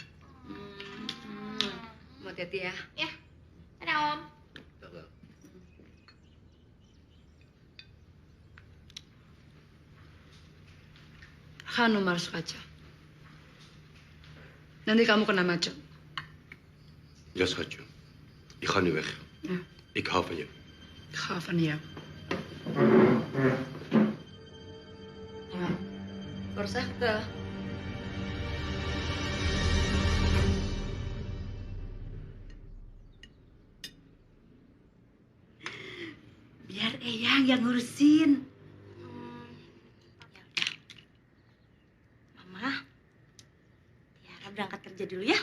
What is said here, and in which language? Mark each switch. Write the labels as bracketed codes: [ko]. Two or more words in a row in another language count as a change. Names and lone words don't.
[id] Hati-hati ya. Ya. Dadah, Om. Hanum harus kaca. Nanti kamu kena macet. [nl] Ja, schatje. Ik ga nu weg. Ja. Ik hou van je. Ik ga van jou. Ja. Voorzichtig. [id] Biar Eyang yang ngurusin. Mama, Tiara berangkat kerja dulu ya.